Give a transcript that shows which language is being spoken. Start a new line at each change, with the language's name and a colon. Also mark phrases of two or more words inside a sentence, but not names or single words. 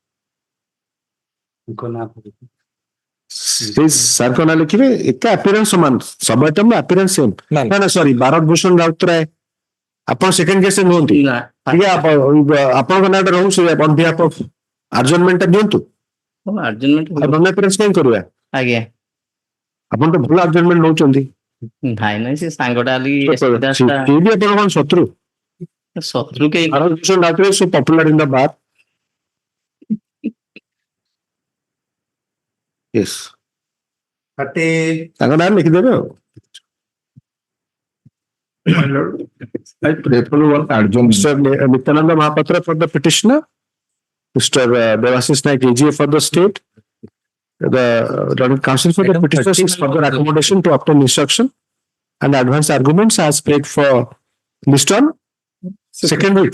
Odia: ସାର୍ କଣ ଲେଖିବେ, ଏକା ଆପିୟରାନ୍ସ ସମାନ, ସବୁ ଆଇଟମ
English: appearance same.
Odia: ନା ନା, ସରି, ଭାରତ ଭୂଷଣ ରାଉତରାୟ ଆପଣ ସେକେଣ୍ଡ କେସରେ ନୁହନ୍ତି, ଟିକେ ଆପଣଙ୍କ ନାଁଟା ରହୁ, ସେ
English: on behalf of
Odia: ଆଡଜର୍ନମେଣ୍ଟଟା ଦିଅନ୍ତୁ। adjournment
English: non appearance
Odia: କାଇଁ କରିବା? ଆଜ୍ଞା ଆପଣ ତ ଭଲ adjournment ନଉଛନ୍ତି। ନାଇଁ ନାଇଁ ସେ ସାଙ୍ଗଟା ସିଏ ବି ଆପଣ କଣ ଶତ୍ରୁ? ଶତ୍ରୁ କେହି
English: so popular in the bar. Yes.
Odia: ତାଙ୍କ ନାଁ ଲେଖିଦେବେ ଆଉ।
English: I pray for one adjournment. Mr. Nityananda Mahapatra for the petitioner. Mr. Devashish Naik AGA for the state. The counsel for the petitioner seeks further accommodation to obtain instruction and advance arguments as paid for list on second week.